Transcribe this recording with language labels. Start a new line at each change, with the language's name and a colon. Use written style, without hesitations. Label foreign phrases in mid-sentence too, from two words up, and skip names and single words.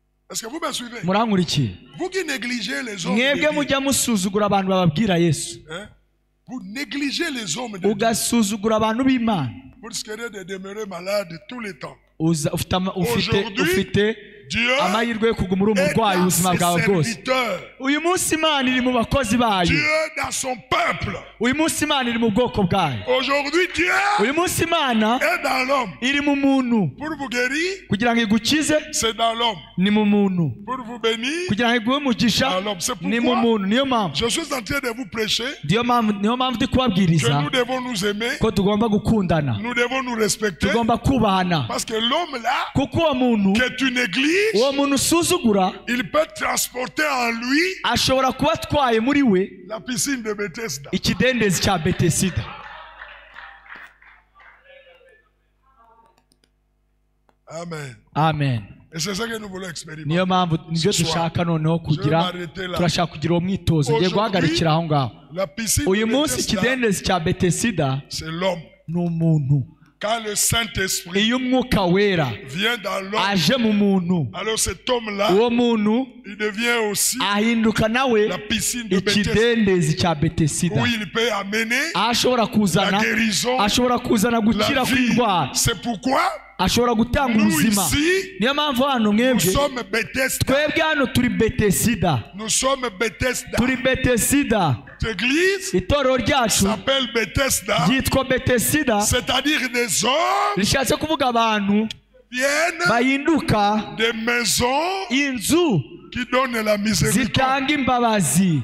French: Est-ce que vous me suivez?
Kinyarwanda: Murankurikiye?
French: Vous qui négligez les hommes de
Kinyarwanda: Mwebwe
French: Dieu,
Kinyarwanda: mujya musuzugura abantu bababwira Yesu,
French: hein? Vous négligez les hommes de Dieu.
Kinyarwanda: ugasuzugura abantu b'Imana.
French: Vous risquerez de demeurer malade tous les temps.
Kinyarwanda: Ufite
French: Dieu
Kinyarwanda: amahirwe yo kuguma uri umurwayi
French: est
Kinyarwanda: ubuzima
French: dans
Kinyarwanda: bwawe
French: ses
Kinyarwanda: bwose.
French: serviteurs.
Kinyarwanda: Uyu munsi Imana iri mu bakozi bayo.
French: Dieu dans son peuple.
Kinyarwanda: Uyu munsi Imana iri mu bwoko bwayo.
French: Aujourd'hui, Dieu
Kinyarwanda: Uyu munsi Imana
French: est dans l'homme.
Kinyarwanda: iri mu muntu.
French: Pour vous guérir,
Kinyarwanda: Kugira ngo igukize
French: c'est dans l'homme.
Kinyarwanda: ni mu muntu.
French: Pour vous bénir,
Kinyarwanda: Kugira ngo iguhe umugisha
French: dans l'homme. C'est
Kinyarwanda: ni mu
French: pourquoi
Kinyarwanda: muntu. Niyo mpamvu
French: je suis en train de vous prêcher
Kinyarwanda: niyo mpamvu ndi
French: que
Kinyarwanda: kubabwiriza
French: nous devons nous aimer,
Kinyarwanda: ko tugomba gukundana,
French: nous devons nous respecter.
Kinyarwanda: tugomba kubahana,
French: Parce que l'homme là,
Kinyarwanda: kuko uwo muntu
French: que tu négliges,
Kinyarwanda: uwo muntu usuzugura
French: il peut transporter en lui
Kinyarwanda: ashobora kuba atwaye muri we
French: la piscine de Bethesda.
Kinyarwanda: ikidendezi cya Betesida.
French: Amen.
Kinyarwanda: Amen.
French: Et c'est ça que nous voulons expérimenter.
Kinyarwanda: Niyo mpamvu nibyo dushaka noneho kugira, turashaka kugira uwo mwitozo. Ngiye guhagarikira aho ngaho.
French: La piscine
Kinyarwanda: Uyu
French: de
Kinyarwanda: munsi
French: Bethesda,
Kinyarwanda: ikidendezi cya Betesida
French: c'est l'homme.
Kinyarwanda: ni umuntu.
French: Quand le Saint-Esprit
Kinyarwanda: Iyo umwuka wera
French: vient dans l'homme,
Kinyarwanda: aje mu muntu,
French: alors cet homme-là,
Kinyarwanda: uwo muntu
French: il devient aussi
Kinyarwanda: ahinduka nawe
French: la piscine de Bethesda,
Kinyarwanda: ikidendezi cya Betesida,
French: où il peut amener
Kinyarwanda: aho ashobora
French: la
Kinyarwanda: kuzana,
French: guérison,
Kinyarwanda: ashobora kuzana gukira
French: la vie.
Kinyarwanda: kw'indwara,
French: C'est pourquoi
Kinyarwanda: ashobora gutanga
French: nous
Kinyarwanda: ubuzima.
French: ici,
Kinyarwanda: Niyo mpamvu hano
French: nous
Kinyarwanda: mwebwe,
French: sommes Bethesda.
Kinyarwanda: twebwe hano turi Betesida,
French: Nous sommes Bethesda.
Kinyarwanda: turi Betesida.
French: Cette église
Kinyarwanda: Itorero ryacu
French: s'appelle Bethesda,
Kinyarwanda: ryitwa Betesida,
French: c'est-à-dire des hommes
Kinyarwanda: rishatse kuvuga abantu
French: viennent
Kinyarwanda: bahinduka
French: des maisons
Kinyarwanda: inzu
French: qui donnent la miséricorde,
Kinyarwanda: zitanga imbabazi,